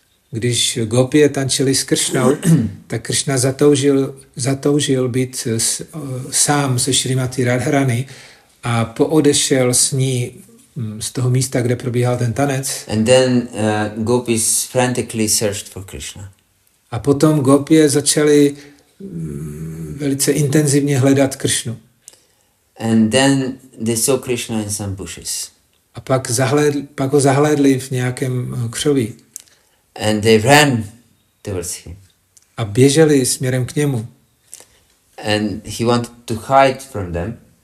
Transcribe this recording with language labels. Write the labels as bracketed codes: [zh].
[cs] Když gopie tančili s Krišnou, tak Krišna zatoužil být sám se Šrimati Radharani a poodešel s ní z toho místa, kde probíhal ten tanec. [en] And then gopis frantically searched for Krishna. [cs] A potom gopie začali velice intenzivně hledat Krišnu. [en] And then they saw Krishna in some bushes. [cs] A pak ho zahlédli v nějakém křoví. [en] And they ran towards him. [cs] A běželi směrem k němu. [en] And he wanted to hide from them.